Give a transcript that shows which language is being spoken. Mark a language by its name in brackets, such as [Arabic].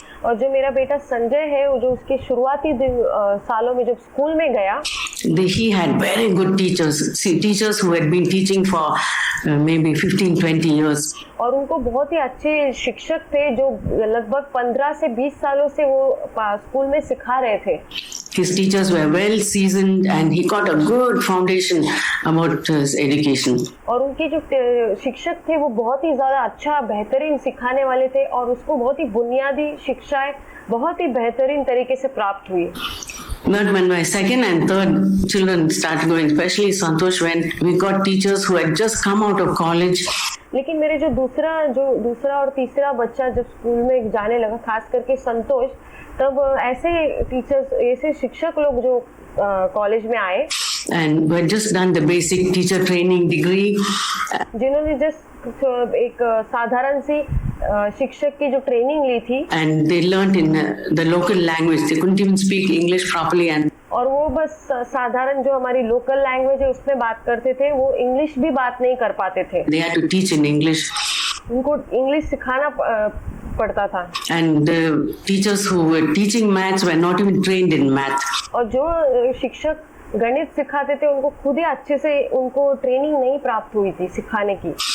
[Hindi] और जो मेरा बेटा संजय है, वो जो उसके शुरुआती सालों में जब स्कूल में गया, [English] he had very good teachers who had been teaching for maybe 15-20 years. [Hindi] और उनको बहुत ही अच्छे शिक्षक थे जो लगभग 15 से 20 सालों से वो स्कूल में सिखा रहे थे. [English] His teachers were well seasoned and he got a good foundation about his education. [Hindi] और उनके जो शिक्षक थे वो बहुत ही ज्यादा अच्छा बेहतरीन सिखाने वाले थे और उसको बहुत ही बुनियादी शिक्षाएं बहुत ही बेहतरीन तरीके से प्राप्त हुई. [English] But when my second and third children started going, especially Santosh, when we got teachers who had just come out of college, [Hindi] लेकिन मेरे जो दूसरा और तीसरा बच्चा जब स्कूल में जाने लगा, खास करके संतोष, तब ऐसे टीचर्स, ऐसे शिक्षक लोग जो कॉलेज में आए [English] and we had just done the basic teacher training degree, [Hindi] जिन्होंने जस्ट एक साधारण सी शिक्षक की जो ट्रेनिंग ली थी, [English] and they learned in the local language. They couldn't even speak English properly, and [Hindi] और वो बस साधारण जो हमारी लोकल लैंग्वेज है उसमें बात करते थे, वो इंग्लिश भी बात नहीं कर पाते थे। [English] they had to teach in English. [Hindi] उनको इंग्लिश सिखाना पड़ता था। [English] And the teachers who were teaching maths were not even trained in math. [Hindi] और जो शिक्षक गणित सिखाते थे उनको खुद ही अच्छे से उनको ट्रेनिंग नहीं प्राप्त हुई थी सिखाने की।